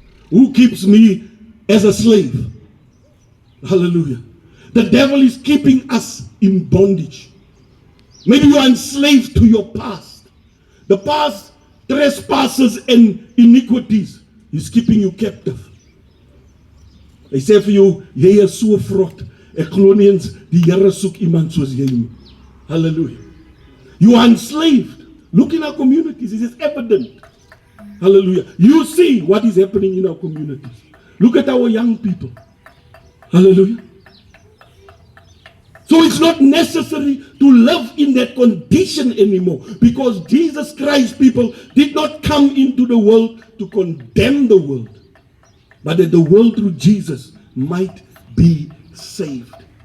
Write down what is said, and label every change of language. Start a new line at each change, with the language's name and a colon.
English: Who keeps me as a slave? Hallelujah. The devil is keeping us in bondage. Maybe you are enslaved to your past. The past trespasses and iniquities is keeping you captive.
Afrikaans: Hy sê vir jou, jy is so vrot. Ek glo nie eens die Here soek iemand soos jy nie.
English: Hallelujah. You are enslaved. Look in our communities, it is evident. Hallelujah. You see what is happening in our communities. Look at our young people. Hallelujah. So it's not necessary to live in that condition anymore, because Jesus Christ, people, did not come into the world to condemn the world, but that the world through Jesus might be saved.